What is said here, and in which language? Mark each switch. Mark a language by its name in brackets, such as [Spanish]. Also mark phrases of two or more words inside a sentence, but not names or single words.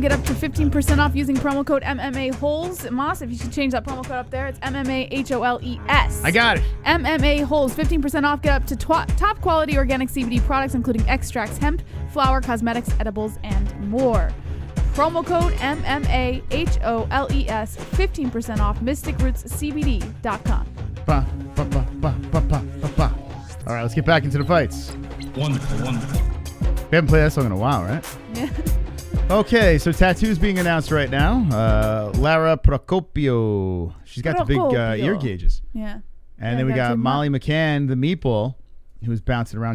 [English] Get up to 15% off using promo code MMA-Holes. Moss, if you should change that promo code up there, it's MMA-HOLES. I got it. MMA-Holes, 15% off. Get up to top quality organic CBD products, including extracts, hemp, flower, cosmetics, edibles, and more. Promo code MMA-HOLES, 15% off, mysticrootscbd.com. Ba, ba, ba, ba, ba, ba, ba, ba. All right, let's get back into the fights. Wonderful, wonderful. We haven't played that song in a while, right? Yeah. Okay, so tattoos being announced right now. Lara Procopio. She's got the big ear gauges. Yeah. And then we got Molly McCann, the meatball, who's bouncing around.